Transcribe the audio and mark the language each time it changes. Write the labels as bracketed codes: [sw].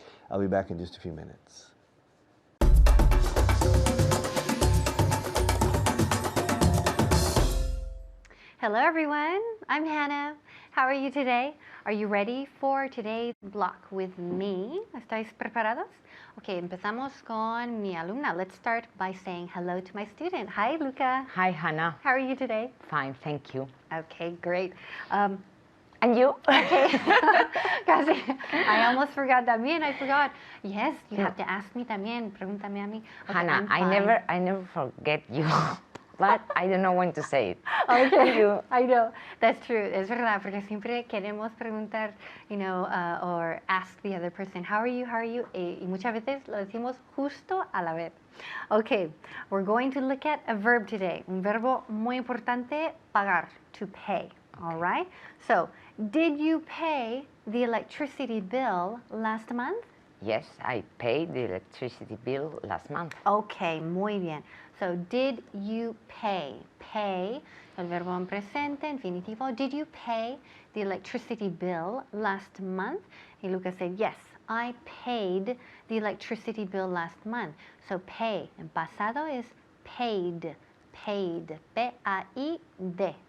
[en] I'll be back in just a few minutes. Hello everyone, I'm Hannah. How are you today? Are you ready for today's block with me? [es] ¿Estáis preparados? Okay, empezamos con mi alumna. [en] Let's start by saying hello to my student. Hi, Luca. Hi, Hannah. How are you today? Fine, thank you. Okay, great. And you? [es] Okay. Casi. [en] I almost forgot también. I forgot. Yes, you have to ask me también. [es] Pregúntame a mí. [en] Okay, Hannah, I never forget you, but I don't know when to say it. Okay, You. I know. That's true. [es] Es verdad, porque siempre queremos preguntar, [en] or ask the other person, how are you, [es] y muchas veces lo decimos justo a la vez. [en] Okay, we're going to look at a verb today. [es] Un verbo muy importante, pagar, to pay. [en] All right? So, did you pay the electricity bill last month? Yes, I paid the electricity bill last month. Okay, [es] muy bien. [en] So, did you pay? [es] Pay, el verbo en presente, infinitivo. [en] Did you pay the electricity bill last month? Y Lucas said, yes, I paid the electricity bill last month. So, pay, [es] en pasado [en] is paid, paid, P-A-I-D,